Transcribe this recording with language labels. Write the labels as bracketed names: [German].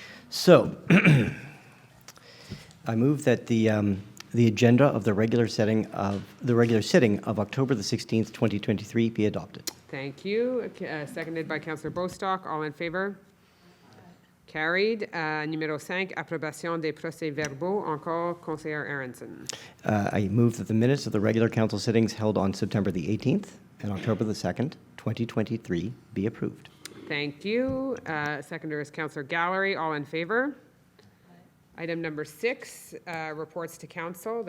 [English] So, I move that the agenda of the regular sitting of October the 16th, 2023 be adopted. Thank you. Seconded by Councillor Bostock. All in favor? Carried. [French] Numéro 5, approbation des procès-verbaux. Encore, Conseillère Aronson. [English] I move that the minutes of the regular council sittings held on September the 18th and October the 2nd, 2023 be approved. Thank you. Seconder is Councillor Gallery. All in favor? Item number 6, reports to council.